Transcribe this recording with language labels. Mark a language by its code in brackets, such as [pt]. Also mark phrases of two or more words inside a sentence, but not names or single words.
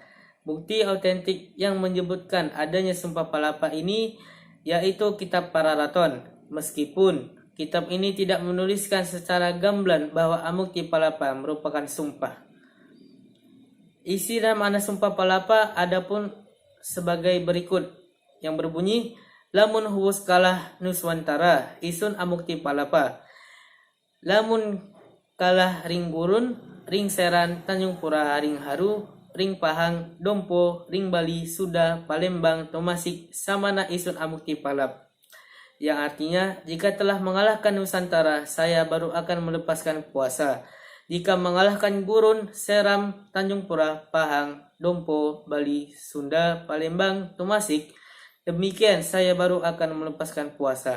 [id] Bukti autentik yang menyebutkan adanya Sumpah Palapa ini yaitu Kitab Pararaton. Meskipun kitab ini tidak menuliskan secara gamblang bahwa Amukti Palapa merupakan sumpah. Isi dan makna Sumpah Palapa adapun sebagai berikut yang berbunyi, [kaw] lamun huwus kalah nuswantara isun Amukti Palapa. Lamun kalah ring gurun, ring seran Tanjung Pura ring haru, ring Pahang, Dompo, ring Bali, Suda, Palembang, Tomasik, Samana isun Amukti Palap. [id] Yang artinya, jika telah mengalahkan Nusantara, saya baru akan melepaskan puasa. Jika mengalahkan Gurun, Seram, Tanjung Pura, Pahang, Dompo, Bali, Sunda, Palembang, Tomasik, demikian saya baru akan melepaskan puasa.